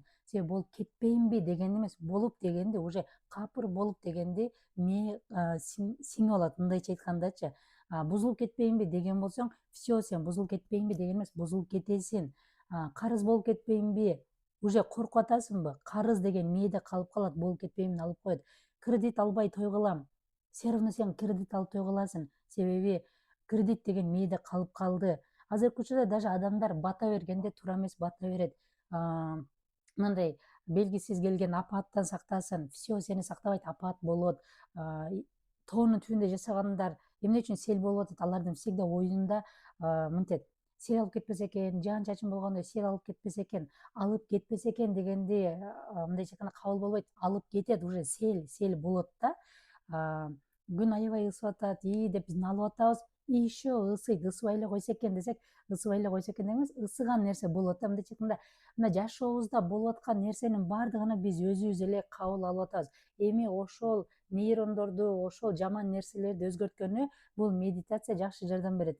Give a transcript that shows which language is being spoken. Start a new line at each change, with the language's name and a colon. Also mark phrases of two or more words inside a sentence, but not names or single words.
Kyrgyz: Сен болуп кетпейинби дегенди эмес, болуп дегенди уже капыр болуп дегенди мээ сиңип алат. Мындайча айткандачы, бузулуп кетпейинби деген болсоң, все, сен бузулуп кетпейинби деген эмес, бузулуп кетесиң. Карыз болуп кетпейинби, уже коркуп атасыңбы? Карыз деген мээде калып калат, болуп кетпейинби алып коет. Кредит албай той кылам.
Russian: Все равно
Kyrgyz: сен кредит алып той кыласың. Себеби кредит деген мээде калып калды. Азыркы учурда даже адамдар бата бергенде туура эмес бата берет. Мындай белгисиз келген апааттан сактасын. Все, сени сактабайт, апаат болот. Тоонун түбүндө жашагандар эмне үчүн сел болуп атат? Алардын всегда оюнда мынтет, сел алып кетпесе экен, жаан чачын болгондо сел алып кетпесе экен дегенди мындайча айтканда кабыл болбойт. Алып кетет, уже сел болот да. Күн аябай ысып атат, деп биз налып атабыз.
Russian: И еще
Kyrgyz: ысыйт, ысыбай эле койсо экен десек, ысыбай эле койсо экен деген эмес, ысыган нерсе болот да. Мындайча айтканда, мына жашообузда болуп аткан нерсенин баардыгына биз өзүбүз эле кабыл алып атабыз. Эми ошол нейрондорду, ошол жаман нерселерди өзгөрткөнү бул медитация жакшы жардам берет.